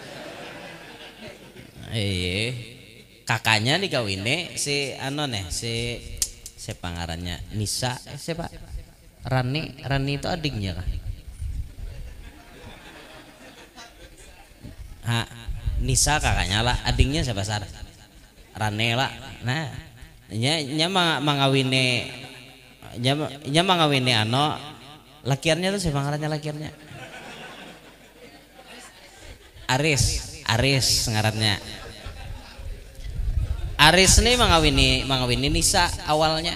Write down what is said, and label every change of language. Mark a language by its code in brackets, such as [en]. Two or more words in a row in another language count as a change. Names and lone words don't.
[bjn] Kakaknya dikawini si si pangarannya Nisa, siapa? [id] Rani itu adiknya kan? Nisa kakaknya lah, adiknya siapa Sar? Rane lah. [bjn] Nah, nya mangawine lakiannya tuh siapa ngarannya lakiannya? Aris ngarannya. Aris nih mangawini Nisa awalnya.